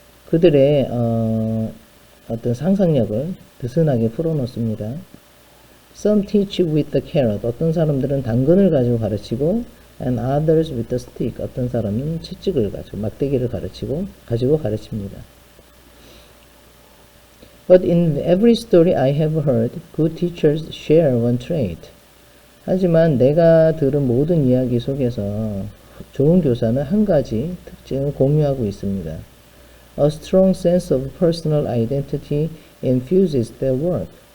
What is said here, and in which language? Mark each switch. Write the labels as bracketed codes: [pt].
[ko] 그들의 어떤 상상력을 느슨하게 풀어놓습니다. [en] Some teach with the carrot. [ko] 어떤 사람들은 당근을 가지고 가르치고, [en] and others with the stick. [ko] 어떤 사람은 채찍을 가지고 막대기를 가지고 가르칩니다. [en] But in every story I have heard, good teachers share one trait. [ko] 하지만 내가 들은 모든 이야기 속에서 좋은 교사는 한 가지 특징을 공유하고 있습니다. [en] A strong sense of personal identity infuses their work.